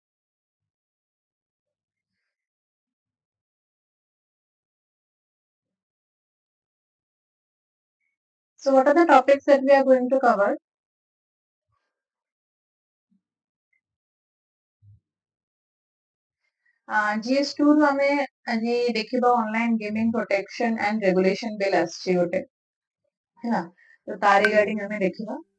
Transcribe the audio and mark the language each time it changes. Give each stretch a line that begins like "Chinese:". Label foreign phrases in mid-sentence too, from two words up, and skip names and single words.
English: So what are the topics that we are going to cover?
Odia: GS2 ରୁ ଆମେ ଆଜି ଦେଖିବା ଅନଲାଇନ ଗେମିଂ ପ୍ରୋଟେକ୍ସନ ଆଣ୍ଡ ରେଗୁଲେସନ ବିଲ୍ ଆସିଛି ଗୋଟେ ହେଲା ତ ତା ରିଗାର୍ଡିଂ ଆମେ ଦେଖିବା